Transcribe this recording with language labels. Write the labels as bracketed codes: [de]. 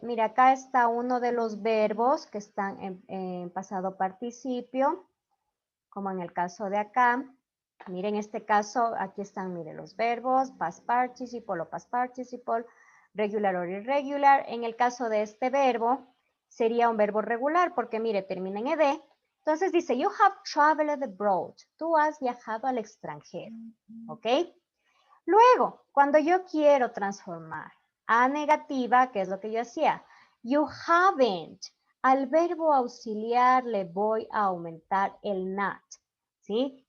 [es] Mira, acá está uno de los verbos que están en pasado participio, como en el caso de acá. Miren, en este caso, aquí están, miren, los verbos, past participle o past participle, regular o irregular. En el caso de este verbo, sería un verbo regular, porque, mire, termina en ed. Entonces dice, [en] you have traveled abroad. [es] Tú has viajado al extranjero, ¿ok? Luego, cuando yo quiero transformar a negativa, ¿qué es lo que yo hacía? [en] You haven't. [es] Al verbo auxiliar le voy a aumentar el not, ¿sí?